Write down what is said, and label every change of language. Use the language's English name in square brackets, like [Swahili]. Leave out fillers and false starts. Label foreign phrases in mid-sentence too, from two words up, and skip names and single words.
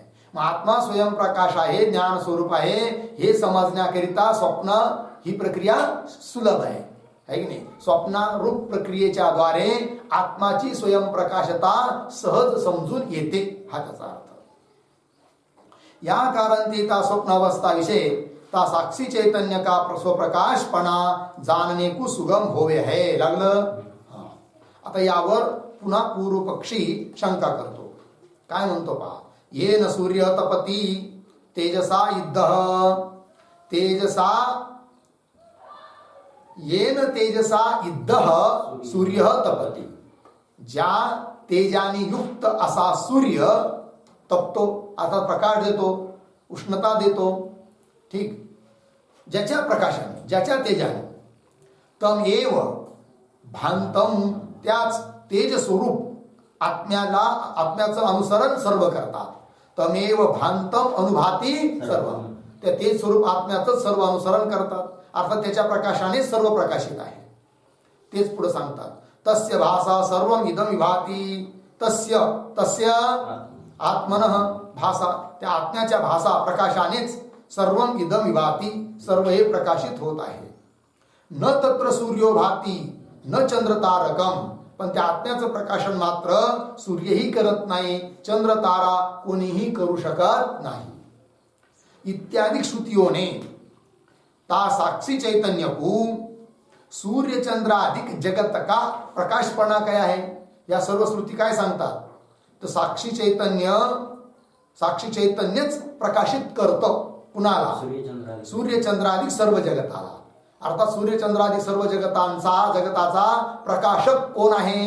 [Marathi] मग आत्मा स्वयंप्रकाश आहे, ज्ञान स्वरूप आहे, हे समजण्याकरिता स्वप्न ही प्रक्रिया सुलभ आहे की नाही. स्वप्नारूप प्रक्रियेच्या द्वारे आत्माची स्वयंप्रकाशता सहज समजून येते, हा त्याचा अर्थ. [Hindi] या कारण ती ता स्वप्नावस्था विषय ता साक्षी चैतन्य का स्वप्रकाशपणा जानने को सुगम होवे है. [Marathi] लागलं. आता यावर पुन्हा पूर्वपक्षी शंका करतो. काय म्हणतो पहा. [Sanskrit] येन सूर्य तपती तेजसा येन तेजसा इद्दः सूर्य तपती. [Marathi] ज्या तेजाने युक्त असा सूर्य तपतो, अर्थात प्रकाश देतो, उष्णता देतो. ठीक. ज्याच्या प्रकाशाने, ज्याच्या तेजाने, [Sanskrit] तम एव भांतम, [Marathi] त्याच तेज स्वरूप आत्म्याचं अनुसरण सर्व करतात. [Sanskrit] तमेव भांतम अनुभाती सर्व, [Marathi] त्या तेज स्वरूप आत्म्याचं सर्व अनुसरण करतात, अर्थात त्याच्या प्रकाशाने सर्व प्रकाशित आहे. तेच पुढे सांगतात. [Sanskrit] तस्य भासा सर्वम इदम विभाती. तस्य आत्मनः भासा, [Marathi] त्या आत्म्याच्या भासा प्रकाशानेच [Sanskrit] सर्वम इदम विभाती, [Marathi] सर्व हे प्रकाशित होत आहे. [Sanskrit] न तत्र सूर्यो भाती न चंद्र तारकम, [Marathi] पण त्या आत्म्याचं प्रकाशन मात्र सूर्यही करत नाही, चंद्र तारा कोणीही करू शकत नाही. [Hindi] इत्यादी श्रुतियों ने ता साक्षी चैतन्य को सूर्य चंद्र अधिक जगत का प्रकाशपणा [Marathi] काय आहे, या सर्व श्रुती काय सांगतात. तर साक्षी चैतन्यच प्रकाशित करतं. कुणाला? सूर्यचंद्राधिक सर्व जगताला. अर्थात सूर्यचंद्राधिक सर्व जगताचा प्रकाशक कोण आहे?